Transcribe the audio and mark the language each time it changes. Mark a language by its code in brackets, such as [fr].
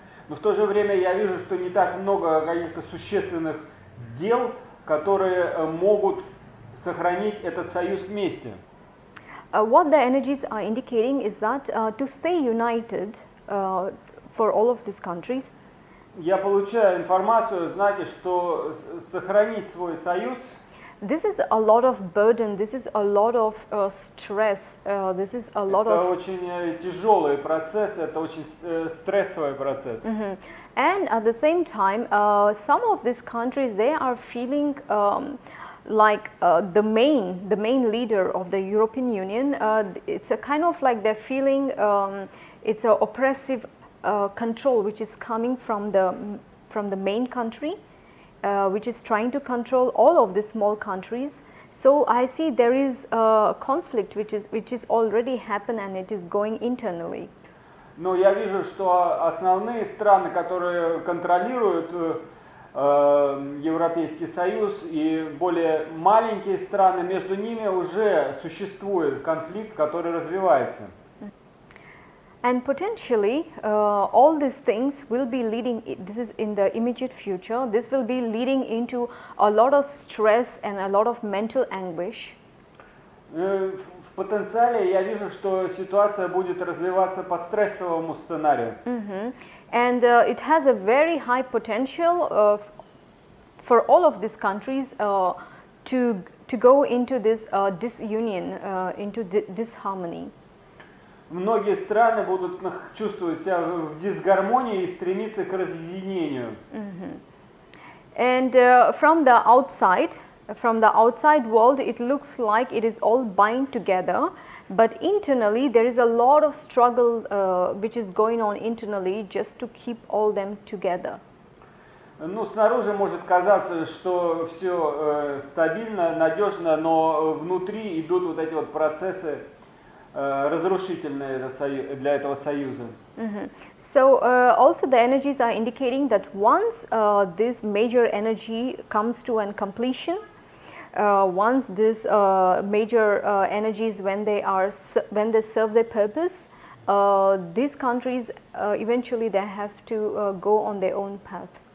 [ru] Но в то же время я вижу, что не так много каких-то существенных дел, которые могут сохранить этот союз вместе. [en] What the energies are indicating is that to stay united for all of these countries, [ru] Я получаю информацию, знаете, что сохранить свой союз [en] this is a lot of burden, this is a lot of stress, this is a lot [ru] это [en] of [ru] очень тяжелый процесс, это очень стрессовый процесс. [en] and at the same time some of these countries they are feeling like the main leader of the European Union, it's a kind of like they're feeling it's a oppressive control which is coming from the main country, which is trying to control all of the small countries. So I see there is a conflict which is already happened and it is going internally. [ru] Но я вижу, что основные страны, которые контролируют Европейский Союз, и более маленькие страны, между ними уже существует конфликт, который развивается. [en] And potentially all these things will be leading, this is in the immediate future, this will be leading into a lot of stress and a lot of mental anguish. [ru] В потенциале я вижу, что ситуация будет развиваться по стрессовому сценарию. [en] And it has a very high potential for all of these countries to go into this disunion, into disharmony. [ru] Многие страны будут чувствовать себя в дисгармонии и стремиться к разъединению. [en] And from the outside world, it looks like it is all bind together, but internally there is a lot of struggle which is going on internally just to keep all them together. [ru] Ну, снаружи может казаться, что все стабильно, надежно, но внутри идут вот эти вот процессы разрушительные для этого союза. [en] So also the energies are indicating that once this major energy comes to an completion, once this major energies when they serve their purpose, these countries eventually they have to go on their own path.